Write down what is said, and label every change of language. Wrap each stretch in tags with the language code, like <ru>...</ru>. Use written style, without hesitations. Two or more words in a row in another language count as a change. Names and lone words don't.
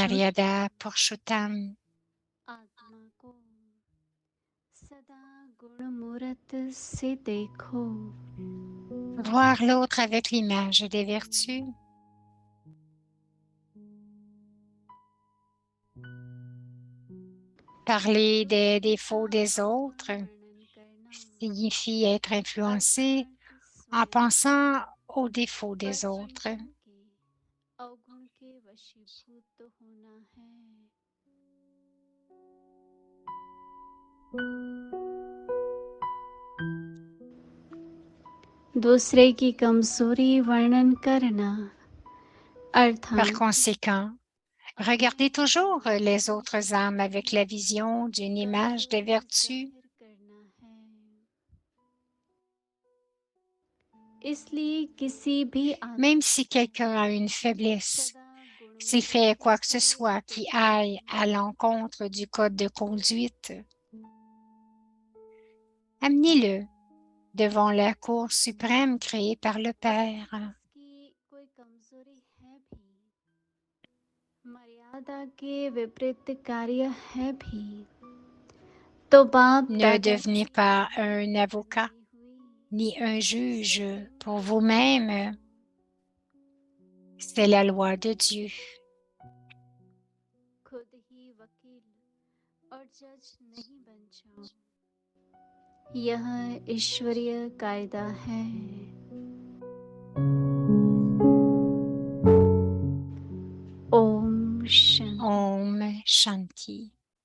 <hi>Maryada Purushottam. आत्मा को सदा गुणमूर्त से देखो.</hi> <fr>Voir l'autre avec l'image des vertus. Parler des défauts des autres signifie être influencé en pensant aux défauts des autres.</fr> <hi>अवगुण के वशीभूत होना है. दूसरे की कमजोरी वर्णन करना</hi> <fr>Par</fr> <hi>अर्थात</hi> <fr>conséquent, regardez toujours les autres âmes avec la vision d'une image des vertus.</fr> <hi>करना है. इसलिए किसी भी</hi> <fr>Même si quelqu'un a une faiblesse, s'il fait quoi que ce soit qui aille à l'encontre du code de conduite, amenez-le devant la Cour suprême créée par le Père.</fr> <hi>की कोई कमजोरी है भी, मर्यादा के विपरीत कार्य है भी, तो बाप</hi> <fr>Ne</fr> <hi>दादा</hi> <fr>devenez pas un avocat ni un juge pour vous-même. C'est la loi de Dieu.</fr> <hi>खुद ही वकील और जज नहीं बन जाओ. यह ईश्वरीय कायदा है. ओम शांति. ओम शांति.</hi>